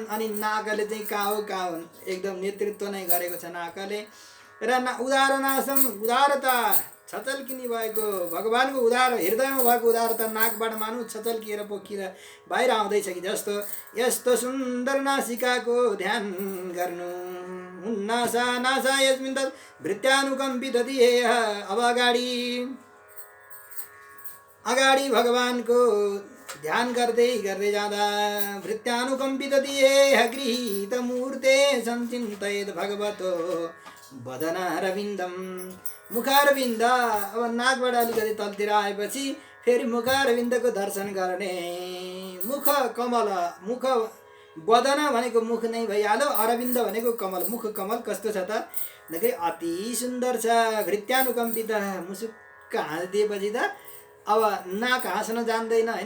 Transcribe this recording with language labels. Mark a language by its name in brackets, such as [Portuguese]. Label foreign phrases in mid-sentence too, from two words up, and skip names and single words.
[Nepali] अनि नाकले चाहिँ कहाँ हो एकदम नेतृत्व नै गरेको छ नाकले। र उदाहरणासम उदारता छचल्किने भएको भगवानको उदार हृदयमा भएको उदारता नाकबाट मानु छचल्किएर पोखिएर बाहिर आउँदैछ कि जस्तो। यस्तो सुन्दर नासिकाको ध्यान गर्नु। [Sanskrit] नासा नासा यस्मिन् तत् भृत्यानुकम्पित धियेह। [Nepali] अब अगाडि भगवानको ध्यान गर्दै गर्दै जाँदा [Sanskrit] भृत्यानुकम्पित धियेह गृहीत मूर्ते सञ्चिन्तयेत् भगवतो वदनारविन्दम। [Nepali] मुखारविन्द अब नाकबाट अलिकति तलतिर आएपछि फेरि मुखारविन्दको दर्शन गर्ने। मुख कमल, मुख वदन भनेको मुख नै भइहाल्यो, अरविन्द भनेको कमल। मुख कमल कस्तो छ त देखि अति सुन्दर छ। भृत्यानुकम्पित मुसुक्क हाँसिदिएपछि त अब नाक हाँस्न जान्दैन होइन।